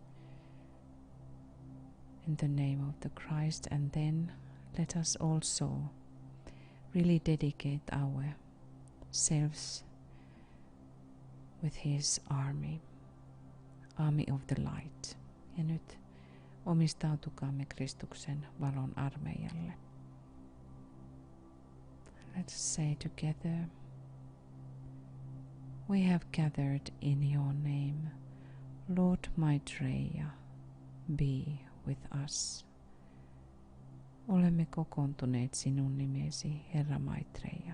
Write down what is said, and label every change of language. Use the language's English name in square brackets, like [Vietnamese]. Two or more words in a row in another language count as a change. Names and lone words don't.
[English] in the name of the Christ, and then let us also really dedicate ourselves with his army of the light. [Finnish] Ja nyt omistautukaamme Kristuksen valon armeijalle. [English] Let's say together, we have gathered in your name, Lord Maitreya, be with us. [Finnish] Olemme kokoontuneet sinun nimesi, Herra Maitreya.